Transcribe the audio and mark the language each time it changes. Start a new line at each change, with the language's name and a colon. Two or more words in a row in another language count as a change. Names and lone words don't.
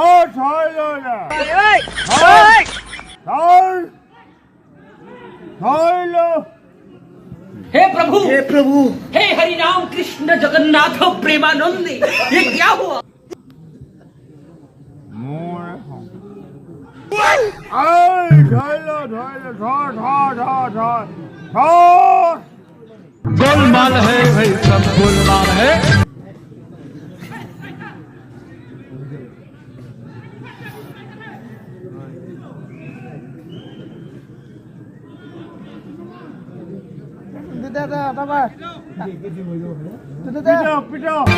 Vietnamese: thôi rồi nè. ơi Thôi. Thôi. Thôi luôn.
Hindi: हे प्रभु हे हरि राम कृष्ण जगन्नाथ प्रेमानंद ये क्या हुआ?
Vietnamese: Mua đấy không. Ơi, thôi rồi, thôi. Thôi.
Hindi: गोलमाल है भाई, सब गोलमाल है। Pito.